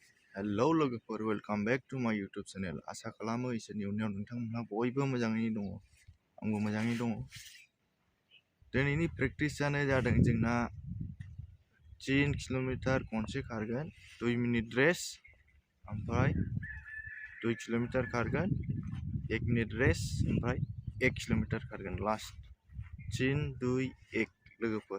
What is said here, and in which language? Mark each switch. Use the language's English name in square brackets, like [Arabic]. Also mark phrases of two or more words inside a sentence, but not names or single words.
[English] Hello lwgwfwr, welcome back to my YouTube channel. [Bodo] Asha klmamw isorni unnaयाव नोंथांमोनहा बयबो मोजाङै दङ। आंबो मोजाङै दङ। दिनैनि प्रेक्टिसआनो जादों जोंना 3 किल'मिटार konse खारगोन, 2 [English] minute rest, [Bodo] ओमफ्राय 2 किल'मिटार खारगोन, 1 [English] minute rest, [Bodo] ओमफ्राय 1 किल'मिटार खारगोन लास्ट 3, 2, 1 लोगोफोर।